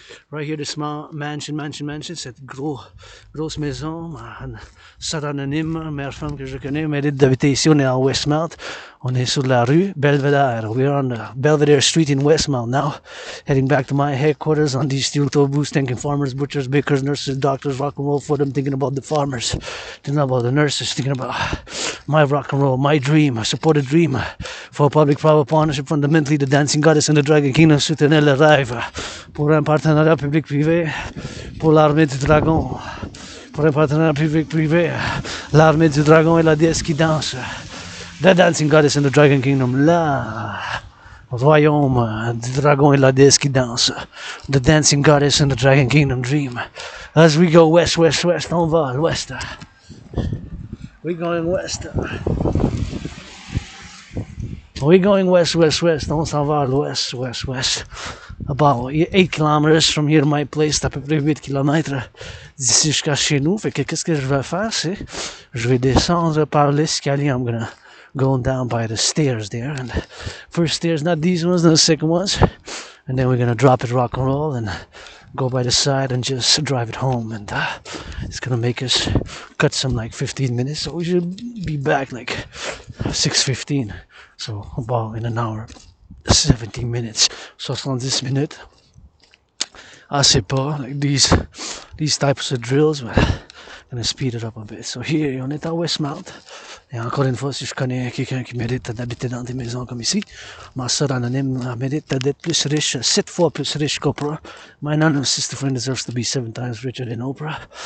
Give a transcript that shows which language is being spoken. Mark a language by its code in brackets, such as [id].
[en] Right here, this mansion, [fr] cette grosse maison, soeur anonyme, mère femme que je connais, mérite d'habiter ici. On est en Westmount. On est sur la rue Belvedere. [en] We're on Belvedere Street in Westmount now. Heading back to my headquarters on these steel toe boots, thinking farmers, butchers, bakers, nurses, doctors, rock and roll for them, thinking about the farmers, thinking about the nurses, thinking about my rock and roll, my dream. I support a dream for a public-private partnership, fundamentally the dancing goddess and the dragon kingdom, [fr] soutenir le rêve pour un partenariat public-privé, pour l'armée du dragon, pour un partenariat public-privé, l'armée du dragon et la déesse qui danse. [en] The dancing goddess in the dragon kingdom, [fr] la royaume du dragon et la déesse qui danse. [en] The dancing goddess in the dragon kingdom dream. As we go west, [fr] on va à l'ouest. [en] We're going west. We're going west. [fr] On s'en va à l'ouest, [en] west. About 8 kilometers from here to my place, [fr] c'est à peu près 8 kilomètres d'ici jusqu'à chez nous. Fait que qu'est-ce que je vais faire, c'est je vais descendre par l'escalier. [en] I'm gonna go down by the stairs there, and first stairs, not these ones, the second ones, and then we're gonna drop it rock and roll and go by the side and just drive it home, and it's gonna make us cut some like 15 minutes, so we should be back like 6:15, so about in an hour 17 minutes, 70 minutes. I [fr] sais pas, [en] like these types of drills, but gonna speed it up a bit. So here, [fr] on est à Westmount. Et encore une fois, si je connais quelqu'un qui mérite d'habiter dans des maisons comme ici, ma soeur anonyme mérite d'être plus riche, 7 fois plus riche qu'Oprah. [en] My anonymous sister friend deserves to be 7 times richer than Oprah.